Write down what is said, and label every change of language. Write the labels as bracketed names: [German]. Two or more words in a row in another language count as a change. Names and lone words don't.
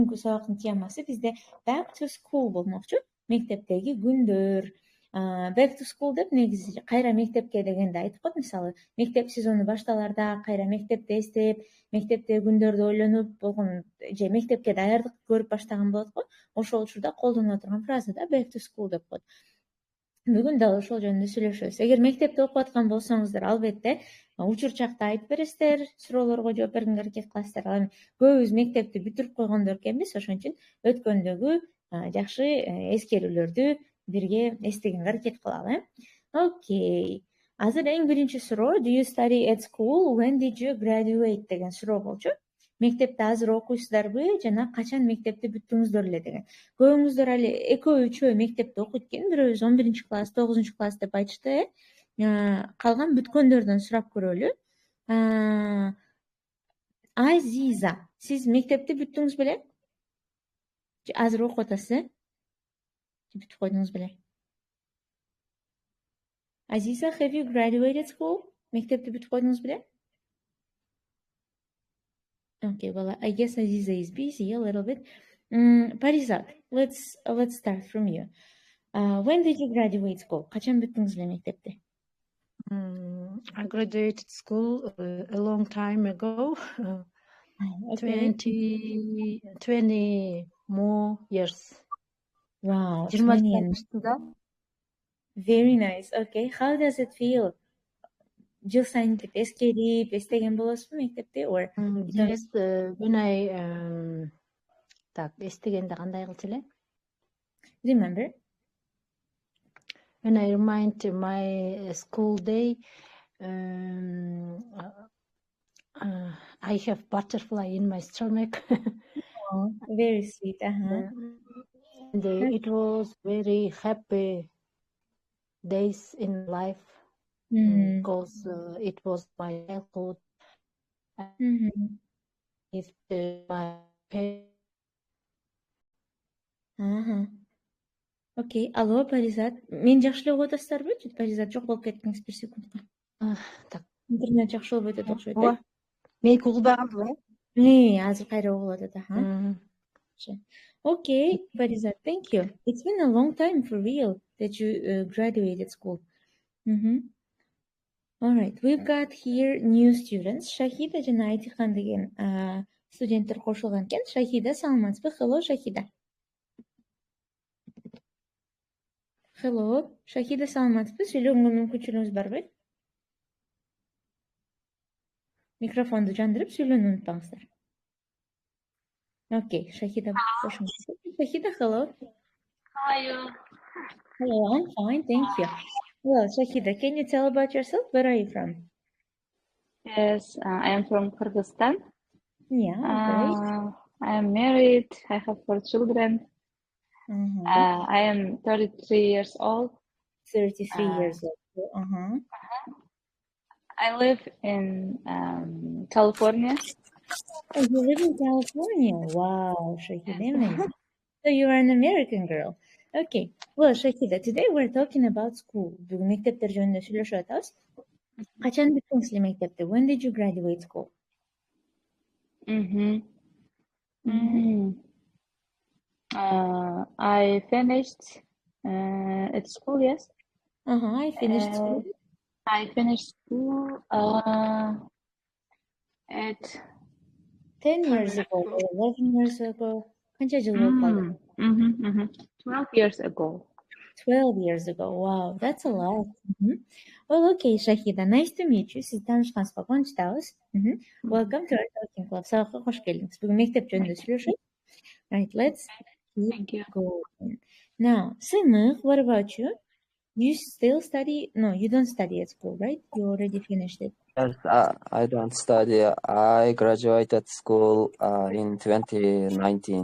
[Kyrgyz] бүгүнкү сабактын темасы бизде [English] back to school [Kyrgyz] болмокчу. Мектептеги күндөр. [English] Back to school [Kyrgyz] деп негизи кайра мектепке дегенди айтып коет. Мисалы, мектеп сезону башталарда кайра мектепти эстеп, мектептеги күндөрдү ойлонуп болгон же мектепке даярдык көрүп баштаган болот го. Ошол учурда колдонула турган фраза да [English] back to school [Kyrgyz] деп коет. Бүгүн дагы ошол жөнүндө сүйлөшөбүз. Эгер мектепте окуп аткан болсоңуздар, албетте учурчакта айтып бересиздер, суроолорго жооп бергенге аракет кыласыздар. Ал эми көбүбүз мектепти бүтүрүп койгондор экенбиз, ошон үчүн өткөндөгү жакшы эскерүүлөрдү бирге эстегенге аракет кылалы. Окей. Азыр эң биринчи суроо, [English] do you study at school? When did you graduate [Kyrgyz] деген суроо болчу. Мектепте азыр окуйсуздарбы жана качан мектепти бүттүңүздөр эле деген. Көбүңүздөр али экөө үчөө мектепте окуйт экен, бирөөбүз 11-класс, 9-класс деп айтышты. Калган бүткөндөрдөн сурап көрөлү. Азиза, сиз мектепти бүттүңүз беле? Азыр окуп атасыз? Бүтүп койдуңуз беле? Азиза, [English] have you graduated school? [Kyrgyz] Мектепти бүтүп койдуңуз беле? [English] Okay, well, I guess Aziza is busy a little bit. Parizat, let's start from you. When did you graduate school? [Kyrgyz] Качан бүттүңүз беле мектепти? [English] I graduated school a long time ago, Okay. 20 more years. Wow, 20 20 and very nice. Okay, how does it feel? [Kyrgyz] Жыл сайын эскерип, эстеген болосузбу мектепти? [English] Or Yes, when I [Kyrgyz] так, эстегенде кандай кылчу эле? [English] remember? When I remind my school day, I have butterfly in my stomach. Oh, very sweet. And it was very happy days in life because it was my childhood. It's my [Kyrgyz] Окей, алло, Паризат. Мен жакшы эле угуп атасыздарбы? Паризат жок болуп кеттиңиз бир секундка. Так. Интернет жакшы болбой атат окшойт. Ооба. Мен угулбагам Азыр кайра угулуп атат, [English] Okay, Parizat, thank you. It's been a long time for real that you graduated school. All right, we've got here new students. [Kyrgyz] Shahida жана Айтихан деген студенттер кошулган экен. Shahida, саламатсызбы? [English] Hello, Shahida. Hello, Shahida, [Kyrgyz] саламатсызбы? Сүйлөгөнгө мүмкүнчүлүгүңүз барбы? Микрофонду жандырып сүйлөөнү унутпаңыздар. [English] Okay, Shahida. Shahida, hello. How are you? Hello, I'm fine, thank you. Well, Shahida, can you tell about yourself? Where are you from? Yes, I am from Kyrgyzstan. Yeah, great. I am married. I have 4 children. I am 33 years old. 33 years old. I live in California. Oh, you live in California? Wow, Shahida, amazing. So you are an American girl. Okay. Well, Shahida, today we're talking about school. [Kyrgyz] Бүгүн мектептер жөнүндө сүйлөшүп атабыз. Качан бүттүңүз эле мектепти? [English] When did you graduate school? I finished at school, yes. I finished school. I finished school at 10 years ago or 11 years ago. [Kyrgyz] Канча жыл болуп калды? [English] 12 years ago. 12 years ago. Wow, that's a lot. Well, okay, Shahida, nice to meet you. [Kyrgyz] Siz таанышканыбызга кубанычтабыз. [English] Welcome to our talking club. [Kyrgyz] Сабакка кош келдиңиз. Бүгүн мектеп жөнүндө сүйлөшөйүз. [English] Right, let's keep going. Now, Sымык, what about you? You still study? No, you don't study at school, right? You already finished it. Yes, I don't study. I graduated school in 2019.